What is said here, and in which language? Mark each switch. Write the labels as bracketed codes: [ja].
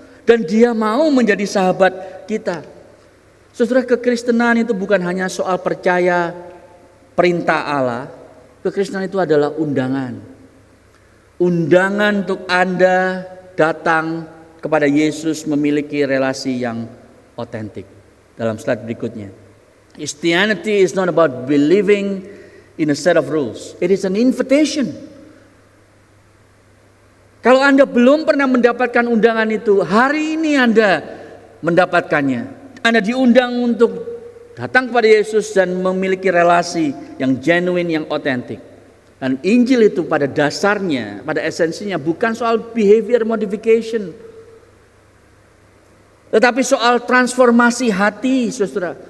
[id] Dan dia mau menjadi sahabat kita. Saudara, kekristenan itu bukan hanya soal percaya perintah Allah. Kekristenan itu adalah undangan. Undangan untuk Anda datang kepada Yesus, memiliki relasi yang otentik. Dalam slide berikutnya. [en] Christianity is not about believing in a set of rules. It is an invitation. [id] Kalau Anda belum pernah mendapatkan undangan itu, hari ini Anda mendapatkannya. Anda diundang untuk datang kepada Yesus dan memiliki relasi yang genuine, yang otentik. Dan Injil itu pada dasarnya, pada esensinya bukan soal [en] behavior modification, [id] tetapi soal transformasi hati, saudara.